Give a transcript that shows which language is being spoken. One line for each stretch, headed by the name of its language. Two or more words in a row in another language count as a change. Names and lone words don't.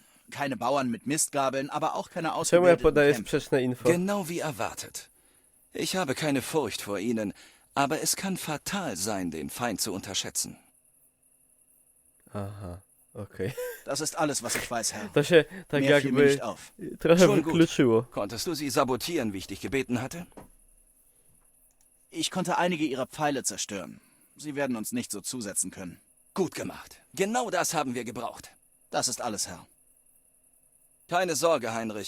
German: Keine Bauern mit Mistgabeln, aber auch keine
Polish: Czemu ja
German: ausgebildeten
Polish: podaję
German: Kämpfer.
Polish: sprzeczne info?
German: Genau wie erwartet. Ich habe keine Furcht vor ihnen, aber es kann fatal sein, den Feind zu unterschätzen.
Polish: Aha, okej.
German: Das ist alles, was ich weiß, Herr.
Polish: To się tak
German: Mehr fiel mir
Polish: jakby
German: nicht auf.
Polish: trochę
German: Schon gut.
Polish: wykluczyło.
German: Konntest du sie sabotieren, wie ich dich gebeten hatte? Ich konnte einige ihrer Pfeile zerstören. Sie werden uns nicht so zusetzen können. Gut gemacht. Genau das haben wir gebraucht. Das ist alles, Herr. Keine Sorge, Heinrich.